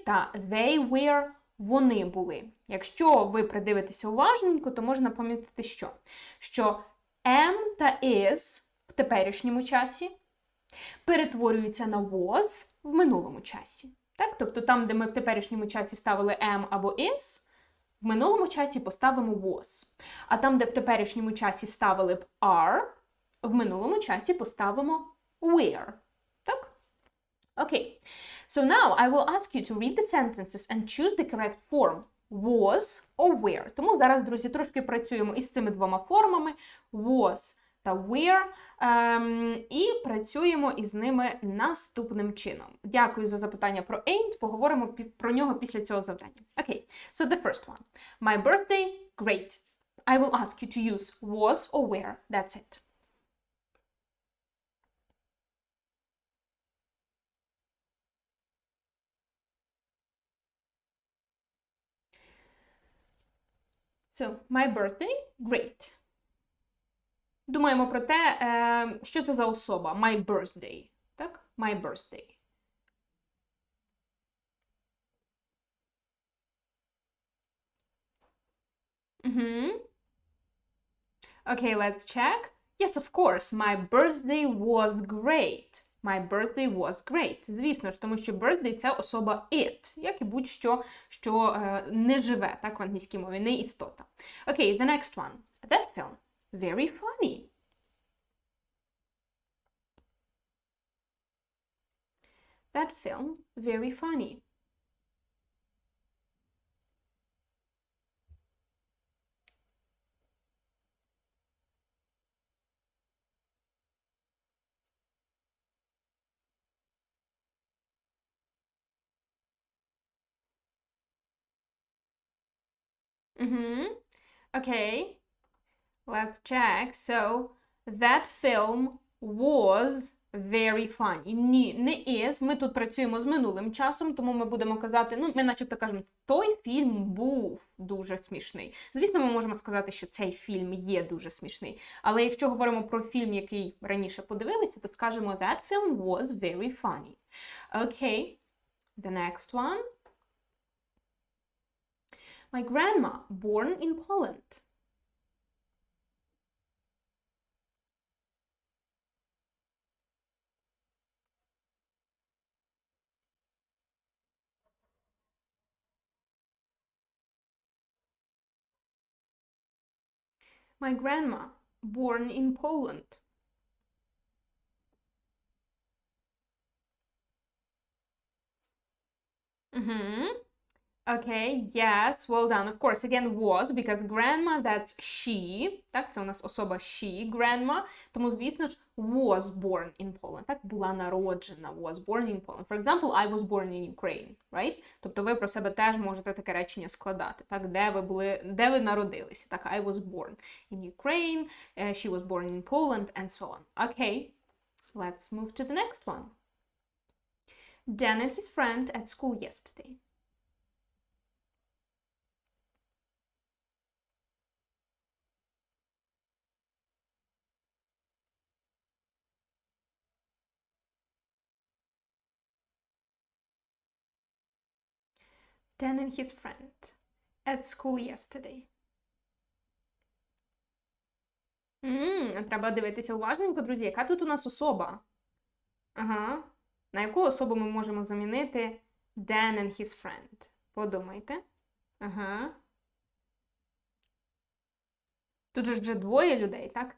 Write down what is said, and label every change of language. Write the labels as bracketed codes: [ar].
[uk] Та [en] they were, [uk] вони були. Якщо ви придивитеся уважненько, то можна помітити, що am та is в теперішньому часі перетворюються на was в минулому часі. Так? Тобто там, де ми в теперішньому часі ставили am або is, в минулому часі поставимо was. А там, де в теперішньому часі ставили б are, в минулому часі поставимо were. Так? Окей. [en] So now I will ask you to read the sentences and choose the correct form. Was or were. [uk] Тому зараз, друзі, трошки працюємо із цими двома формами. [en] Was та were. [uk] І працюємо із ними наступним чином. Дякую за запитання про ain't. Поговоримо про нього після цього завдання. [en] Okay. So the first one. My birthday, great. I will ask you to use was or were. That's it. So, my birthday, great. [uk] Думаємо про те, що це за особа. [en] My birthday. Так? My birthday. Okay, let's check. Yes, of course, my birthday was great. My birthday was great. [uk] Звісно ж, тому що birthday – це особа it, як і будь-що, що не живе, так, в англійській мові, не істота. [en] Okay, the next one. That film. Very funny. That film. Very funny. Okay, let's check. So, that film was very funny. [uk] Ні, не is. Ми тут працюємо з минулим часом, тому ми будемо казати, ми начебто кажемо, той фільм був дуже смішний. Звісно, ми можемо сказати, що цей фільм є дуже смішний. Але якщо говоримо про фільм, який раніше подивилися, то скажемо, [en] that film was very funny. Okay, the next one. My grandma, born in Poland. My grandma, born in Poland. Okay, yes, well done. Of course, again, was, because grandma, that's she. [uk] Так, це у нас особа she, grandma. Тому, звісно ж, [en] was born in Poland. [uk] Так, була народжена, was born in Poland. [en] For example, I was born in Ukraine, right? [uk] Тобто ви про себе теж можете таке речення складати. Так, де ви народилися. [en] Так, I was born in Ukraine, she was born in Poland, and so on. Okay, let's move to the next one. Dan and his friend at school yesterday. Dan and his friend at school yesterday. [uk] Треба дивитися уважненько, друзі. Яка тут у нас особа? Ага. На яку особу ми можемо замінити Dan and his friend? Подумайте. Ага. Тут же вже двоє людей, так?